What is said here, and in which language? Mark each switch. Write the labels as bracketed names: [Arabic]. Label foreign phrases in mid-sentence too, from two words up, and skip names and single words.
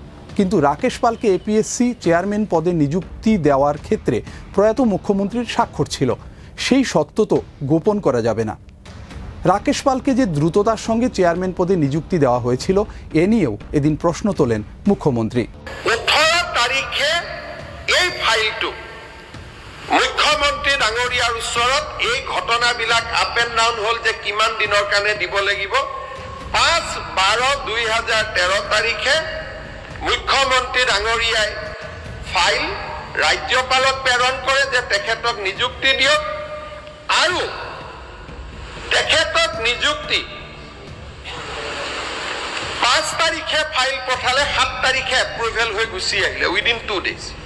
[Bangla] কিন্তু রাকেশ পালকে এপিএসসি চেয়ারম্যান পদে নিযুক্তি দেওয়ার ক্ষেত্রে প্রয়াত মুখ্যমন্ত্রীর স্বাক্ষর ছিল, সেই সত্য তো গোপন করা যাবে না। রাকেশ পালকে যে দ্রুততার সঙ্গে চেয়ারম্যান পদে নিযুক্তি দেওয়া হয়েছিল, এ নিয়েও এদিন প্রশ্ন তোলেন মুখ্যমন্ত্রী। [Assamese] 18 তাৰিখে এই ফাইলটো মুখ্যমন্ত্ৰী ডাঙৰীয়াৰ ওচৰত এই ঘটনাবিলাক [English] up and down [Assamese] হ'ল যে কিমান দিনৰ কাৰণে দিব লাগিব। 5/12/2013 তাৰিখে মুখ্যমন্ত্ৰী ডাঙৰীয়াই ফাইল ৰাজ্যপালক প্ৰেৰণ কৰে যে তেখেতক নিযুক্তি দিয়ক, আৰু তেখেতক নিযুক্তি 5 তাৰিখে ফাইল পঠালে 7 তাৰিখে এপ্ৰুভেল হৈ গুচি আহিলে [English] within 2 days.